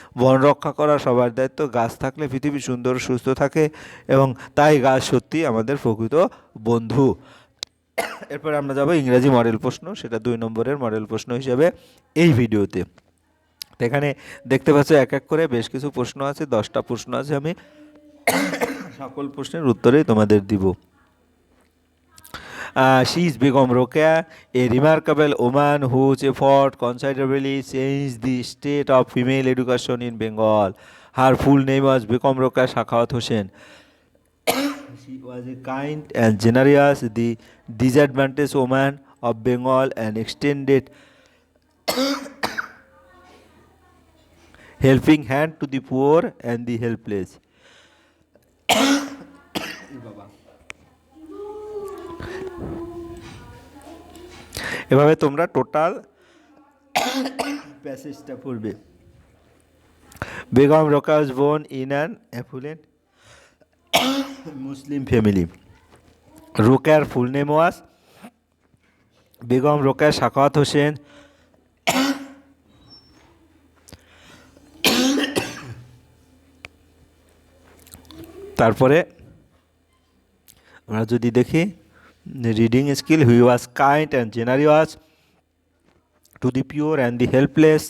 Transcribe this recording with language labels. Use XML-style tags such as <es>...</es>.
<bn>বন রক্ষা করা সবার দায়িত্ব। গাছ থাকলে পৃথিবী সুন্দর সুস্থ থাকে এবং তাই গাছ সত্যি আমাদের প্রকৃত বন্ধু। এরপর আমরা যাব ইংরেজি মডেল প্রশ্ন, সেটা 2 নম্বরের মডেল প্রশ্ন হিসেবে এই ভিডিওতে। এখানে দেখতে পাচ্ছ এক এক করে বেশ কিছু প্রশ্ন আছে, 10টা প্রশ্ন আছে। আমি সকল প্রশ্নের উত্তরেই তোমাদের দিব।</bn> <en>She is Begum Rokeya, a remarkable woman whose effort considerably changed the state of female education in Bengal. Her full name was Begum Rokeya Shakhawat Hossain. She was a kind and generous, the disadvantaged woman of Bengal, and extended helping hand to the poor and the helpless.</en> <bn>এভাবে তোমরা total প্যাসেজটা পড়বে।</bn> <en>Begum Rokeya was born in an affluent Muslim family. রোকেয়ার full name was Begum Rokeya Sakhawat Hossain.</en> <bn>তারপরে আমরা যদি দেখি</bn> <en>Reading skill, he was kind and generous to the pure and the helpless.</en>